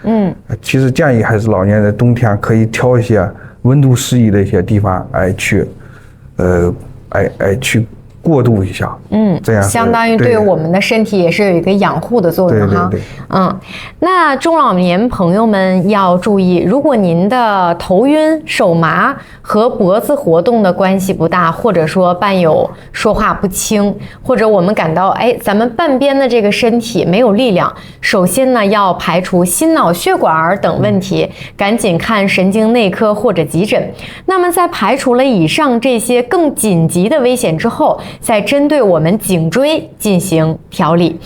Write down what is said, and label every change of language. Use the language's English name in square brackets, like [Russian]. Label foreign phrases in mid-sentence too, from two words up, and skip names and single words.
[Chinese] 其實建議還是老年人冬天可以挑一些溫度適宜的一些地方去過渡一下，這樣相當於对我們的身体也是有一個養護的作用哈。那中老年朋友們要注意，如果您的頭暈、手麻和脖子活動的關係不大，或者說伴有說話不清，或者我們感到咱們半邊的這個身體沒有力量，首先呢要排除心腦血管等問題，趕緊看神經內科或者急診。那麼在排除了以上這些更緊急的危險之後，再針對我們頸椎進行調理。